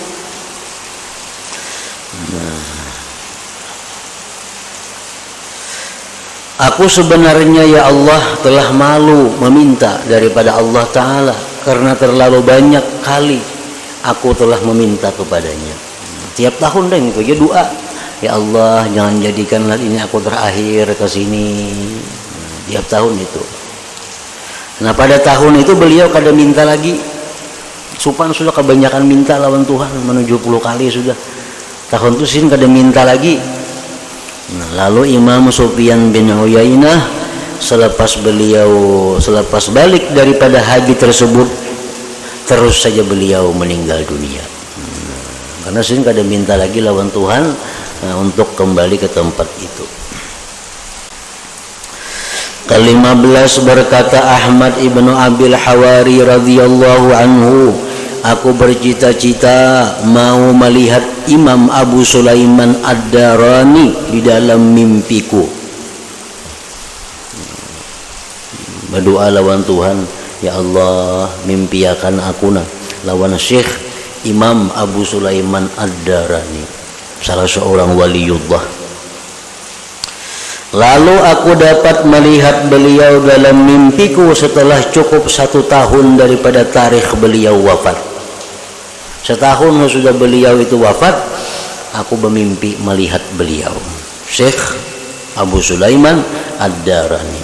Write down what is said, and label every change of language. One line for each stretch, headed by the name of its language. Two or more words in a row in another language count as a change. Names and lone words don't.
Indonesian: Nah, aku sebenarnya ya Allah telah malu meminta daripada Allah Ta'ala, karena terlalu banyak kali aku telah meminta kepadanya. Tiap tahun dan itu aja doa, ya Allah jangan jadikanlah ini aku terakhir ke sini.
Banjar: Tiap tahun itu. Nah pada tahun itu beliau kada minta lagi. Supan sudah kebanyakan minta lawan Tuhan, menuju 70 kali sudah. Tahun itu sin kada minta lagi.
Indonesian: Nah, lalu Imam Sufyan bin Uyainah selepas balik daripada haji tersebut, terus saja beliau meninggal dunia.
Banjar: Karena sin kada minta lagi lawan Tuhan untuk kembali ke tempat itu.
Indonesian: Ke-15 berkata Ahmad ibnu Abil Hawari
Arabic: رضي الله عنه,
Indonesian: aku bercita-cita mau melihat Imam Abu Sulaiman Ad-Darani di dalam mimpiku.
Banjar: Berdoa lawan Tuhan, ya Allah mimpiakan aku lawan Syekh Imam Abu Sulaiman Ad-Darani,
Indonesian: salah seorang waliullah. Lalu aku dapat melihat beliau dalam mimpiku setelah cukup 1 tahun daripada tarikh beliau wafat. Setahun sudah beliau itu wafat, aku bermimpi melihat beliau, Syekh Abu Sulaiman Ad-Darani.